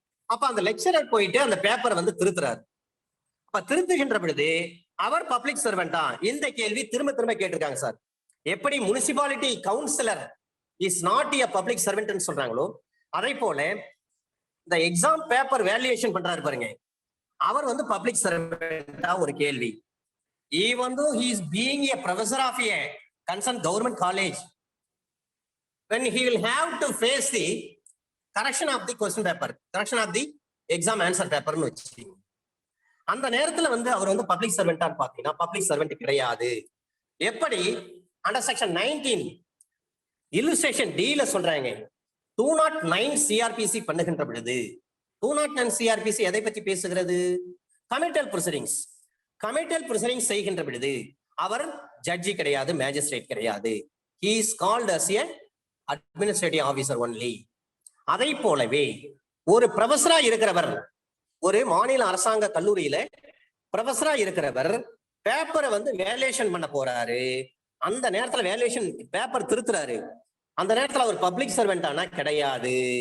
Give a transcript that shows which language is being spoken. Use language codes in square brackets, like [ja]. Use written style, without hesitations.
[ta] அப்ப அந்த லெக்சரர் போயிட்டு அந்த பேப்பரை திருத்துறாரு. அப்ப திருத்துகின்ற பொழுது அவர் பப்ளிக் சர்வெண்டா? இந்த கேள்வி திரும்ப திரும்ப கேட்டிருக்காங்க சார். எப்படி municipality councillor [en] is not a public servant [ta] சொல்றாங்களோ, அதே போல இந்த எக்ஸாம் பேப்பர் வேல்யூவேஷன் பண்றாரு பாருங்க, அவர் பப்ளிக் சர்வெண்டா? ஒரு கேள்வி. [en] Even though he is being a professor of a concerned government college, when he will have to face the correction of the question paper, correction of the exam answer paper [ta] னு வச்சு, அந்த நேரத்துல அவர் public சர்வெண்டான்னு பாத்தீங்கன்னா public servant கிடையாது. எப்படி? Under section 19 illustration D சொல்றாங்க, 209 CrPC பண்ணுகின்ற பொழுது, 209 சிஆர்பிசி எதை பற்றி பேசுகிறது? Committal proceedings. கமிட்டல் ப்ரொசீடிங்ஸ் செய்கின்ற பொழுது அவர் ஜட்ஜி கிடையாது, மேஜிஸ்ட்ரேட் கிடையாது. [en] he is called as a administrative officer only. [ta] அதை போலவே ஒரு ப்ரொஃபஸரா இருக்கிறவர், ஒரு மாநில அரசாங்க கல்லூரியில ப்ரொஃபஸரா இருக்கிறவர் பேப்பரை வேல்யூவேஷன் பண்ண போறாரு. அந்த நேரத்துல வேல்யூவேஷன் பேப்பர் திருத்துறாரு. அந்த நேரத்துல அவர் பப்ளிக் சர்வெண்ட் ஆனா கிடையாது.